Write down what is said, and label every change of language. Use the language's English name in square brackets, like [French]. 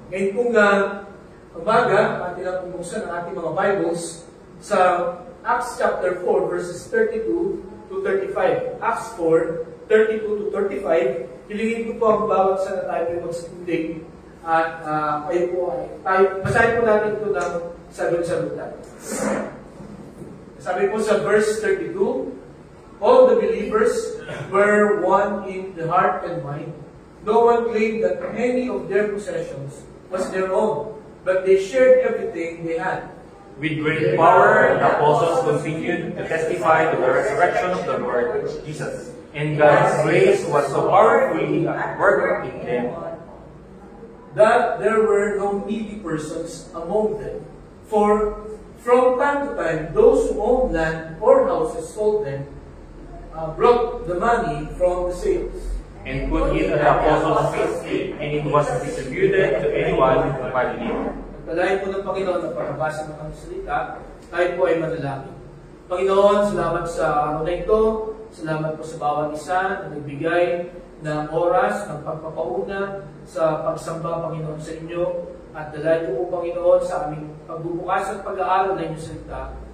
[Filipino] Ngayon pong umaga, atin ang pumuksan ang ating mga Bibles sa Acts chapter 4 verses 32 to 35. Acts 4, 32 to 35. Hilingin ko po ang bawat sa tayo po magsikundig at kayo po ay basahin po natin ito ng sagot-sagutan. Sabi po sa verse 32, [English] all the believers were one in the heart and mind. No one claimed that any of their possessions was their own, but they shared everything they had. With great power, the apostles continued to testify to the resurrection of the Lord Jesus. And God's grace was so powerfully at work in them that there were no needy persons among them. For from time to time, those who owned land or houses sold them, brought the money from the sales, and put it at the apostles' feet, and it was distributed to anyone who had need. [Filipino] Pagpalain po ng Panginoon na pagkabasa ng kanyang salita, tayo po ay manalangin. Panginoon, salamat sa araw na ito. Salamat po sa bawat isa na nagbigay ng oras, ng pagpapauna sa pagsamba, Panginoon, sa inyo. At dalayan po, Panginoon, sa aming pagbubukas at pag-aaral ng inyong salita.